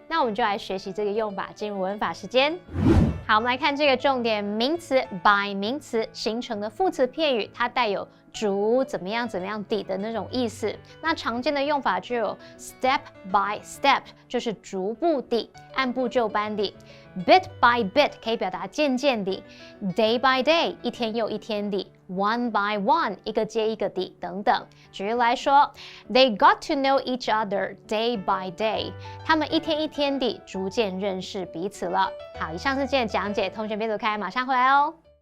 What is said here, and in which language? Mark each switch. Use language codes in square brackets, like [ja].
[zh] 那我们就来学习这个用法，进入文法时间。好，我们来看这个重点名词 by 名词形成的副词片语，它带有逐怎么样地的那种意思。那常见的用法就有 step by step， 就是逐步地、按部就班地。 Bit by bit 可以表达渐渐地 ，day by day 一天又一天地 ，one by one 一个接一个地等等。举例来说 ， [en] They got to know each other day by day， [zh] 他们一天一天地逐渐认识彼此了。好，以上是今天的讲解，同学别走开，马上回来哦。